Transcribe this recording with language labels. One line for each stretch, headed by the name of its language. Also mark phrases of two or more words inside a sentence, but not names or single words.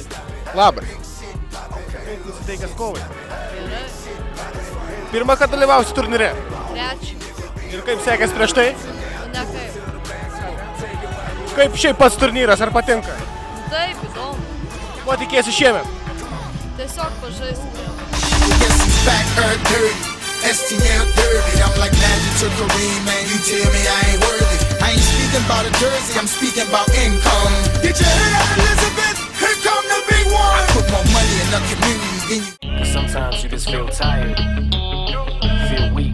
Lithuanian: Labas. Kaip nusiteikęs kovai? Pirmą kartą dalyvausi turnyre? Trečią. Ir kaip sekės prieš tai? Ne kaip. Kaip šiaip pats turnyras, ar patinka? Taip, įdomu. Ko tikiesi šiemet? Tiesiog pažaisti.
English: STL dirty, I'm like Magic to Kareem, man, you tell me I ain't worthy. I ain't speaking about a jersey, I'm speaking about income. Get your head out, Elizabeth, here come the big one. I put more money in the community than you. Sometimes you just feel tired, feel weak.